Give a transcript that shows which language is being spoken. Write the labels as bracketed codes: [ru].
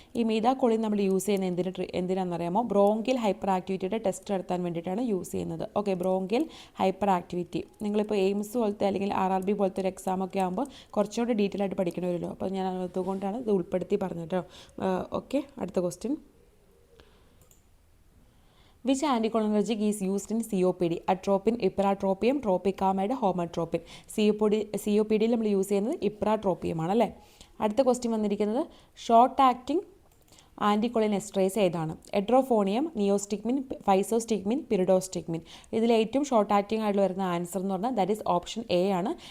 [ml] ഈ മീതാകൊളിൻ നമ്മൾ യൂസ് ചെയ്യുന്ന എന്തിനാണെന്നറിയാമോ? ബ്രോങ്കിയൽ ഹൈപ്പർ ആക്ടിവിറ്റിയുടെ ടെസ്റ്റ് നടത്താൻ വേണ്ടിയിട്ടാണ് യൂസ് ചെയ്യുന്നത്. Okay, bronchial hyper activity. നിങ്ങളിപ്പോൾ എയിംസ് പോലത്തെ അല്ലെങ്കിൽ RRB പോലത്തെ ഒരു എക്സാം ഒക്കെ ആകുമ്പോൾ കുറച്ചുകൂടി ഡീറ്റെയിൽ ആയിട്ട് പഠിക്കണമല്ലോ. അപ്പോൾ ഞാൻ അതുകൊണ്ടാണ് ഇത് ഉൾപ്പെടുത്തി പറഞ്ഞത് കേട്ടോ. ഓക്കെ, അടുത്ത question. [en] Which anticholinergic is used in COPD? [ml] Atropine, ഇപ്രാട്രോപ്പിയം, ട്രോപ്പിക്കാമൈഡ്, ഹോമട്രോപ്പിൻ. COPD നമ്മൾ യൂസ് ചെയ്യുന്നത് ഇപ്രാട്രോപ്പിയമാണ് അല്ലേ. അടുത്ത ക്വസ്റ്റ്യൻ വന്നിരിക്കുന്നത് ഷോർട്ട് ആക്ടിങ് ആൻറ്റികൊളിനെസ്ട്രേസ് ഏതാണ്? എഡ്രോഫോണിയം, നിയോസ്റ്റിഗ്മിൻ, ഫൈസോസ്റ്റിഗ്മിൻ, പിരിഡോസ്റ്റിഗ്മിൻ. ഇതിൽ ഏറ്റവും ഷോർട്ട് ആക്ടിങ് ആയിട്ട് വരുന്ന ആൻസർ എന്ന് പറഞ്ഞാൽ [en] that is option A [ml] ആണ്.